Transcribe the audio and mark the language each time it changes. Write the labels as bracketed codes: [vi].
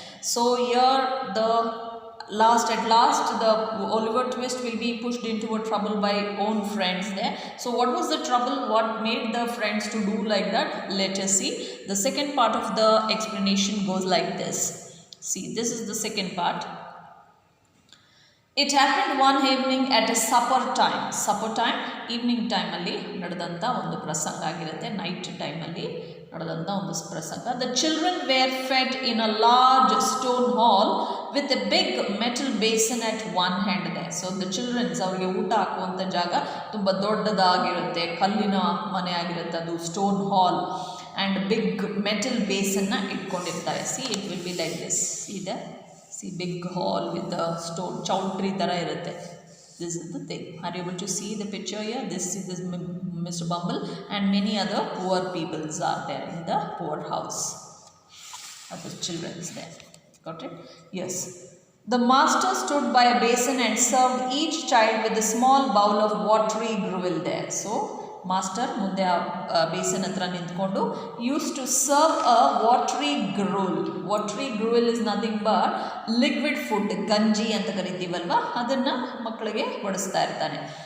[en] So here the at last the Oliver Twist will be pushed into a trouble by own friends there. So what was the trouble? What made the friends to do like that? Let us see. The second part of the explanation goes like this. See, this is the second part. It happened one evening at a supper time. Supper time, evening time [kn] ಅಲ್ಲಿ ನಡೆದಂಥ ಒಂದು ಪ್ರಸಂಗ ಆಗಿರುತ್ತೆ. Night ಟೈಮಲ್ಲಿ ನಡೆದಂಥ ಒಂದು ಪ್ರಸಂಗ. [en] The children were fed in a large stone hall with a big metal basin at one hand there. So the children [kn] ಅವರಿಗೆ ಊಟ ಹಾಕುವಂಥ ಜಾಗ ತುಂಬ ದೊಡ್ಡದಾಗಿರುತ್ತೆ, ಕಲ್ಲಿನ ಮನೆ ಆಗಿರುತ್ತೆ, ಅದು stone hall [en] and big metal basin [kn] ಇಟ್ಕೊಂಡಿರ್ತಾರೆ. [en] See, it will be like this. See there? See, big hall with the stone chowdhury tara irutte. This is the thing. Are you able to see the picture here? This is Mr. Bumble and many other poor peoples are there in the poor house. Other children's there. Got it? Yes. The master stood by a basin and served each child with a small bowl of watery gruel there. [kn] So master ಮುಂದೆ ಆ ಬೇಸನ್ ಹತ್ರ ನಿಂತ್ಕೊಂಡು [en] use to serve a watery gruel is nothing but liquid food, [kn] ಗಂಜಿ ಅಂತ ಕರಿತೀವಲ್ವ, ಅದನ್ನು ಮಕ್ಕಳಿಗೆ ಬಡಿಸ್ತಾ ಇರ್ತಾನೆ.